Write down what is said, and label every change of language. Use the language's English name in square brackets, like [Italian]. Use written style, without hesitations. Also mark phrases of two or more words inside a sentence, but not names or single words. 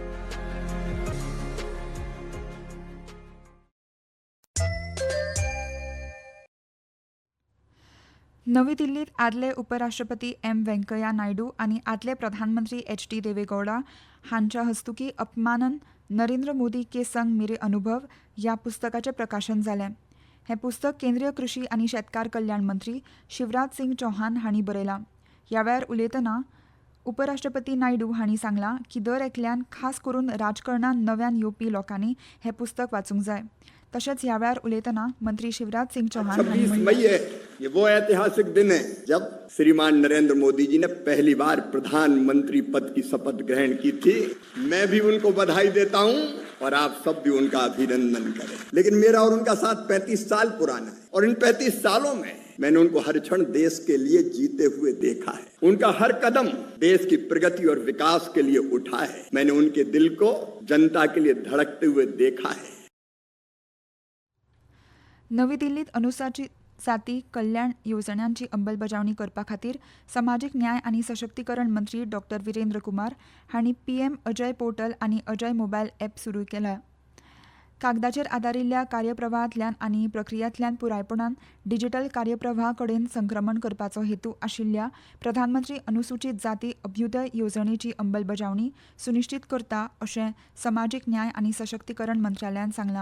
[Konkani] नवी दिल्लीत आदले उपराष्ट्रपती व्यंकय्या नायडू आनी आदले प्रधानमंत्री HD देवेगौडा हांच्या हस्तुकीं अपमानन नरेंद्र मोदी के संग मेरे अनुभव ह्या पुस्तकाचें प्रकाशन जालें. हें पुस्तक केंद्रीय कृशी आनी शेतकार कल्याण मंत्री शिवराज सिंग चौहान हांणी बरयलां. ह्या वेळार उलयतना उपराष्ट्रपती नायडू हांणी सांगलां की दर एकल्यान खास करून राजकारणांत नव्यान येवपी लोकांनी हें पुस्तक वाचूंक जाय. तशेंच ह्या वेळार उलयतना मंत्री शिवराज सिंग चौहान [Hindi] 26 मई है, ये वो ऐतिहासिक दिन है जब श्रीमान नरेंद्र मोदी जी ने पहली बार प्रधानमंत्री पद की शपथ ग्रहण की थी. मैं भी उनको बधाई देता हूं और आप सब भी उनका अभिनंदन करें. लेकिन मेरा और उनका साथ 35 साल पुराना है और इन 35 सालों में मैंने उनको हर क्षण देश के लिए जीते हुए देखा है. उनका हर कदम देश की प्रगति और विकास के लिए उठा है. मैंने उनके दिल को जनता के लिए धड़कते हुए देखा है. [Konkani] नवी दिल्लीत अनुसूचित जाती कल्याण येवजण्यांची अंमलबजावणी करपा खातीर समाजीक न्याय आनी सशक्तीकरण मंत्री डॉ. विरेंद्र कुमार हांणी PM अजय पोर्टल आनी अजय मोबायल ॲप सुरू केल्या. कागदाचेर आदारिल्ल्या कार्यप्रवाहांतल्यान आनी प्रक्रियांतल्यान पुरायपणान डिजिटल कार्यप्रवाहा कडेन संक्रमण करपाचो हेतू आशिल्ल्या प्रधानमंत्री अनुसूचित जाती अभ्युदय येवजणेची अंमलबजावणी सुनिश्चित करता अशें समाजीक न्याय आनी सशक्तीकरण मंत्रालयान सांगलां.